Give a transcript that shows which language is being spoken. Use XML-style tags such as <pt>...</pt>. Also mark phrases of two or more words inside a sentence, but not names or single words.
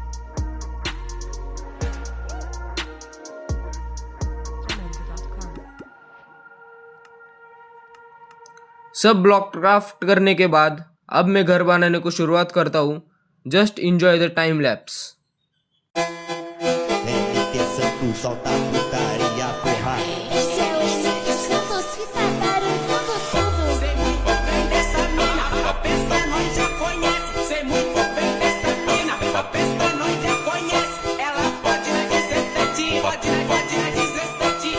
<hi>सब ब्लॉक क्राफ्ट करने के बाद अब मैं घर बनाने को शुरुआत करता हूँ।</hi> <en>just enjoy the time lapse.</en> <pt>MT solta putaria, porra. Esse é o MT Santos que tá barulhando tudo. Sei muito bem dessa mina, a peça nós já conhece. Sei muito bem dessa mina, a peça nós já conhece. Ela pode na 17, pode na 17.</pt>